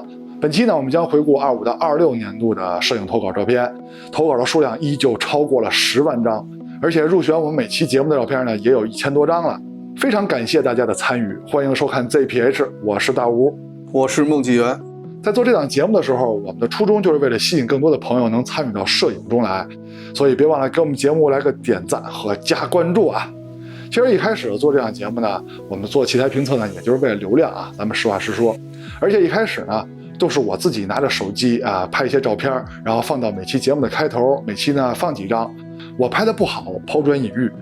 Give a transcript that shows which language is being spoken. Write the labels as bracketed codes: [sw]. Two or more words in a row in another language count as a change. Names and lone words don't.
[zh] 本期呢，我们将回顧25到26年度的攝影投稿照片，投稿的数量依舊超過了10万张，而且入选我们每期節目的照片呢，也有1000多张了。非常感謝大家的参与，欢迎收看 ZPH， 我是大吴，我是孟纪元。在做这档節目的时候，我们的初衷就是为了吸引更多的朋友能参与到攝影中来，所以別忘了給我們節目來個點讚和加關注啊！其實一開始做這檔節目呢，我們做器材評測呢，也就是為了流量啊，咱們實話實說。而且一開始呢，都是我自己拿着手機啊拍一些照片，然後放到每期節目的開頭，每期呢放幾張。我拍的不好，拋磚引玉。